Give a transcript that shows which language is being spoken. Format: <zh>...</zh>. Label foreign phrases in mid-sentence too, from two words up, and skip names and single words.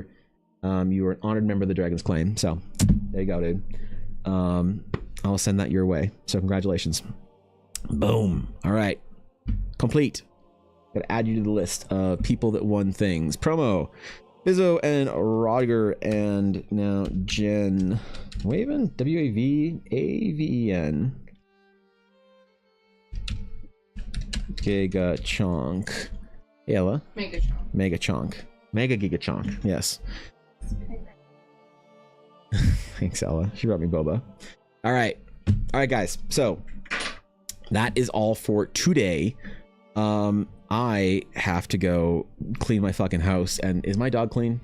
<en>You were an honored member of the Dragon's Claim. So there you go, dude. I'll send that your way. So congratulations. Boom. All right. Complete. Gotta add you to the list of people that won things. Promo. Bizzo and Roger and now Jen. Waven? W-A-V-A-V-E-N. Giga Chonk. Ella. Mega Chonk. Mega Chonk. Mega Giga Chonk. Yes. Thanks, Ella. She brought me boba. All right, guys. So that is all for today. I have to go clean my fucking house. And is my dog clean?</en>